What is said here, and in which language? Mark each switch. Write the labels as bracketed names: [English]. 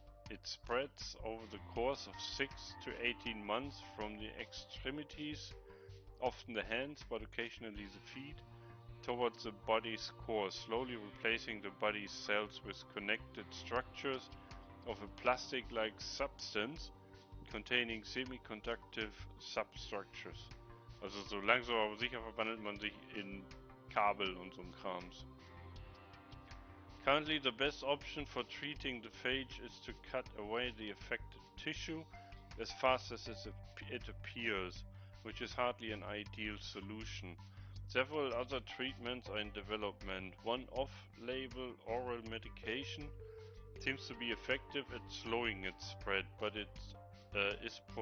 [English] It spreads over the course of 6 to 18 months from the extremities, often the hands but occasionally the feet, towards the body's core, slowly replacing the body's cells with connected structures of a plastic-like substance containing semiconductive substructures. [German] Also so langsam aber sicher verwandelt man sich in Kabel und so ein Krams. [English] Currently, the best option for treating the phage is to cut away the affected tissue as fast as it appears, which is hardly an ideal solution. Several other treatments are in development. One off-label oral medication seems to be effective at slowing its spread, but it is